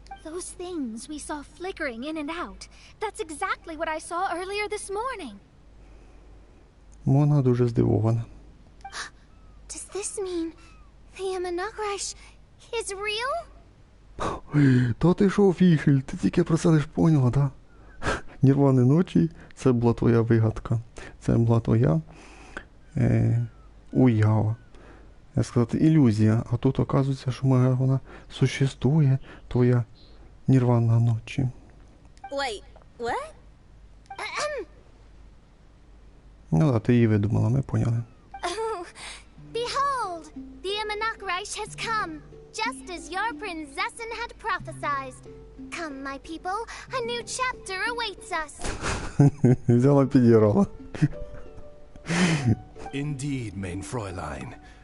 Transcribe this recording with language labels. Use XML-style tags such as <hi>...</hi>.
<en>Those things we saw flickering in and out. That's exactly what I saw earlier this morning.</en> <uk>Вона дуже здивована.</uk> <en>Does this mean the Imanagrish is real?</en> <uk>То ти що, Фішель, ти тільки про це лиш поняла, да? Нірвани ночі, це була твоя вигадка. Це була твоя уява. Я сказати, ілюзія. А тут оказується, що вона существує, твоя нірвана ночі.</uk> <en>Wait, what?</en> <uk>Ну да, ти її видумала, ми поняли.</uk> <en>Oh, behold, the Imanagrish has come, just as your prinzessin had prophesied. Come, my people, a new chapter awaits us.</en> <uk>Взяла, підіграла.</uk> <en>Indeed,</en> <de>mein Fräulein.</de>